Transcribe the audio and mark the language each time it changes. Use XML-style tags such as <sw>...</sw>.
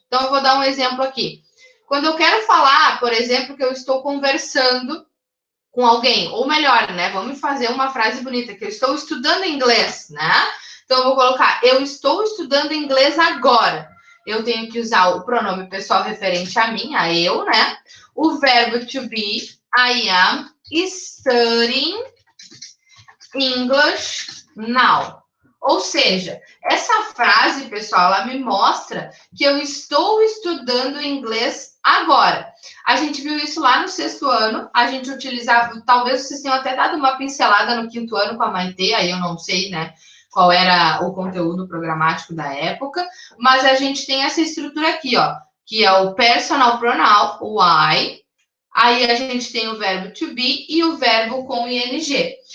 <pt>Então, eu vou dar um exemplo aqui. Quando eu quero falar, por exemplo, que eu estou conversando com alguém, ou melhor, né? Vamos fazer uma frase bonita, que eu estou estudando inglês, né? Então, eu vou colocar, eu estou estudando inglês agora. Eu tenho que usar o pronome pessoal referente a mim, a eu, né? O verbo</pt> <en>to be, I am studying English now.</en> <pt>Ou seja, essa frase, pessoal, ela me mostra que eu estou estudando inglês Agora, a gente viu isso lá no 6º ano, a gente utilizava, talvez vocês tenham até dado uma pincelada no 5º ano com a Maitê, aí eu não sei, né, qual era o conteúdo programático da época, mas a gente tem essa estrutura aqui, ó, que é o personal pronoun, o I, aí a gente tem o verbo to be e o verbo com ing.</pt>